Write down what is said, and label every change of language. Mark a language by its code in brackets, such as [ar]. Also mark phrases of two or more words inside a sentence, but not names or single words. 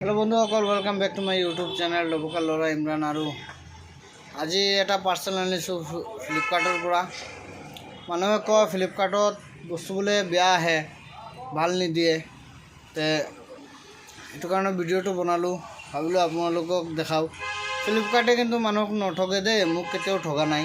[en] हेलो बंधुসকল welcome back to my YouTube channel लोबोका लरा इमरान। [hi] और आज [as] এটা পাৰ্চেল আনিছোঁ ফ্লিপকাৰ্টৰ পৰা। মানুহে কয় ফ্লিপকাৰ্টত বস্তু বোলে বেয়া আহে, ভাল নিদিয়ে। তে সেইটো কাৰণে ভিডিঅ'টো বনালোঁ, ভাবিলোঁ আপোনালোকক দেখাওঁ। ফ্লিপকাৰ্টে কিন্তু মানুহক নঠগে দেই, মোক কেতিয়াও ঠগা নাই।